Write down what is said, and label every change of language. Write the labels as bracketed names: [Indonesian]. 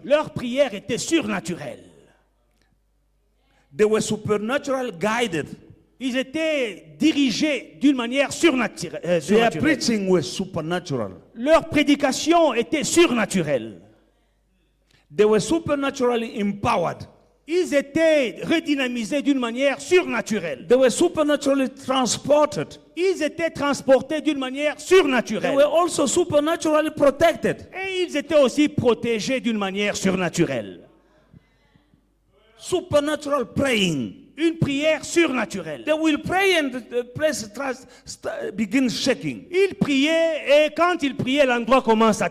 [French] Leur prière était surnaturelle. [English] They were supernatural guided. [French] Ils étaient dirigés d'une manière [English] Their [French] surnaturelle. [English] preaching was supernatural. [French] Leur prédication était surnaturelle. [English] They were supernaturally empowered. [French] Ils étaient redynamisés d'une manière surnaturelle. [English] They were supernaturally transported. [French] Ils étaient transportés d'une manière [English] They [French] surnaturelle. [English] were also supernaturally protected. [French] Et ils étaient aussi protégés d'une manière surnaturelle. [English] Supernatural praying. [French] Une prière surnaturelle. [English] They will pray and the place begins shaking. [French] Ils priaient et quand ils priaient, l'endroit commence à